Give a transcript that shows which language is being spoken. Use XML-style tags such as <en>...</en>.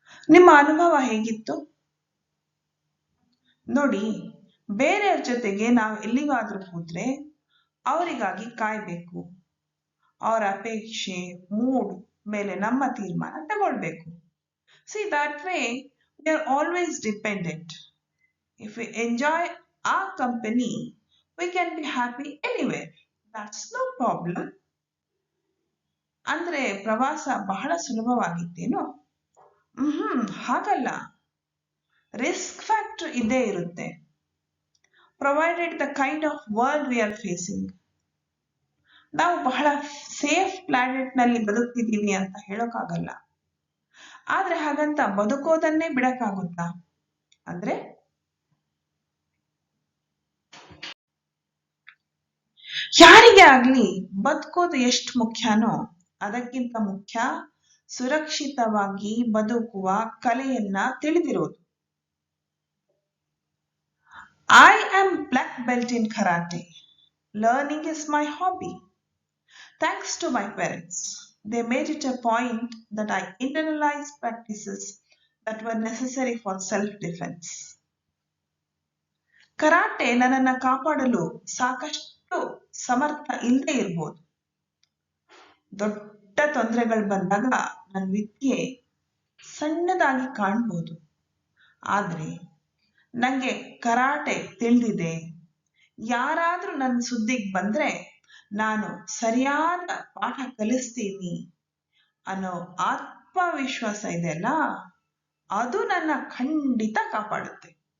<kn>ನಿಮ್ಮ ಅನುಭವ ಹೇಗಿತ್ತು? ನೋಡಿ, ಬೇರೆಯವ್ರ ಜೊತೆಗೆ ನಾವು ಎಲ್ಲಿಗಾದ್ರೂ ಹೋದ್ರೆ ಅವರಿಗಾಗಿ ಕಾಯ್ಬೇಕು. ಅವರ ಅಪೇಕ್ಷೆ, ಮೂಡ್ ಮೇಲೆ ನಮ್ಮ ತೀರ್ಮಾನ ತಗೊಳ್ಬೇಕು.</kn> <en>See, that way we are always dependent. If we enjoy our company, we can be happy anywhere. That's no problem.</en> <kn>ಅಂದ್ರೆ ಪ್ರವಾಸ ಬಹಳ ಸುಲಭವಾಗಿತ್ತೇನೋ? ಹಾಗಲ್ಲ. ರಿಸ್ಕ್ ಫ್ಯಾಕ್ಟರ್ ಇದ್ದೇ ಇರುತ್ತೆ.</kn> <en>Provided the kind of world we are facing.</en> <kn>ನಾವು ಬಹಳ ಸೇಫ್ ಪ್ಲಾನೆಟ್ ನಲ್ಲಿ ಬದುಕ್ತಿದ್ದೀವಿ ಅಂತ ಹೇಳೋಕ್ಕಾಗಲ್ಲ. ಆದ್ರೆ ಹಾಗಂತ ಬದುಕೋದನ್ನೇ ಬಿಡಕ್ಕಾಗುತ್ತಾ? ಅಂದ್ರೆ ಯಾರಿಗೆ ಆಗ್ಲಿ ಬದುಕೋದು ಎಷ್ಟು ಮುಖ್ಯನೋ ಅದಕ್ಕಿಂತ ಮುಖ್ಯ ಸುರಕ್ಷಿತವಾಗಿ ಬದುಕುವ ಕಲೆಯನ್ನ ತಿಳಿದಿರೋದು.</kn> <en>I am black belt in karate. Learning is my hobby. Thanks to my parents, they made it a point that I internalized practices that were necessary for self-defense.</en> <kn>Karate ನನ್ನನ್ನು ಕಾಪಾಡಲು ಸಾಕಷ್ಟು ಸಮರ್ಥ ಇಲ್ಲದೆ ಇರ್ಬೋದು. ದೊಡ್ಡ ತೊಂದರೆಗಳು ಬಂದಾಗ ನನ್ನ ವಿದ್ಯೆ ಸಣ್ಣದಾಗಿ ಕಾಣ್ಬೋದು. ಆದ್ರೆ ನಂಗೆ ಕರಾಟೆ ತಿಳಿದಿದೆ, ಯಾರಾದ್ರೂ ನನ್ನ ಸುದ್ದಿಗೆ ಬಂದ್ರೆ ನಾನು ಸರಿಯಾದ ಪಾಠ ಕಲಿಸ್ತೀನಿ ಅನ್ನೋ ಆತ್ಮವಿಶ್ವಾಸ ಇದೆಯಲ್ಲ, ಅದು ನನ್ನ ಖಂಡಿತ ಕಾಪಾಡುತ್ತೆ.</kn>